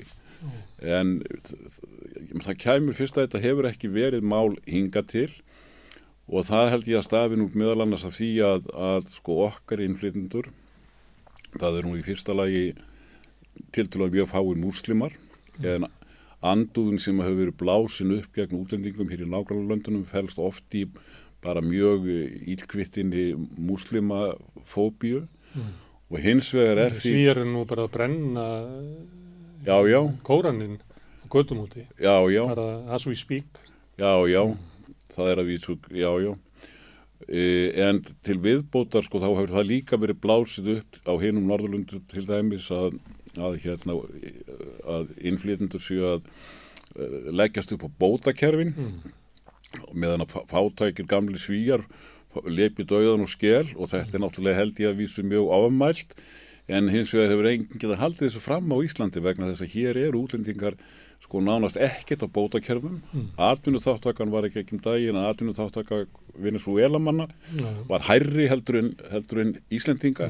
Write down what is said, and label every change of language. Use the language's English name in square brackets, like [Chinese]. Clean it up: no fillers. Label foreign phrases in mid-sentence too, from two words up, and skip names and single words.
[Icelandic] en það kæmur fyrst að þetta hefur ekki verið mál hingað til og það held ég að stafi nú meðal annars af því að sko okkar innflytjendur það nú í fyrsta lagi tiltölulega mjög fáir múslimar en andúðin sem hefur verið blásin upp gegn útlendingum hér í nágrannalöndunum felst oft í bara mjög illkvittinni múslimafóbíu og hins vegar því Svíar nú bara að brenna Kóraninn á götum úti bara [English] as we speak [Icelandic] það að vísu en til viðbótar sko þá hefur það líka verið blásið upp á hinum Norðurlöndum til dæmis að innflytjendur séu að leggjast upp á bótakerfin meðan að fátækir gamli Svíar lepi dauðan og skel og þetta náttúrulega held ég að vísu mjög afmælt en hins vegar hefur enginn getað haldið þessu fram á Íslandi vegna þess að hér eru útlendingar sko nánast ekkert á bótakerfum atvinnuþátttakan var ekki daginn að atvinnuþáttaka Venesúelamanna var hærri heldur en Íslendinga.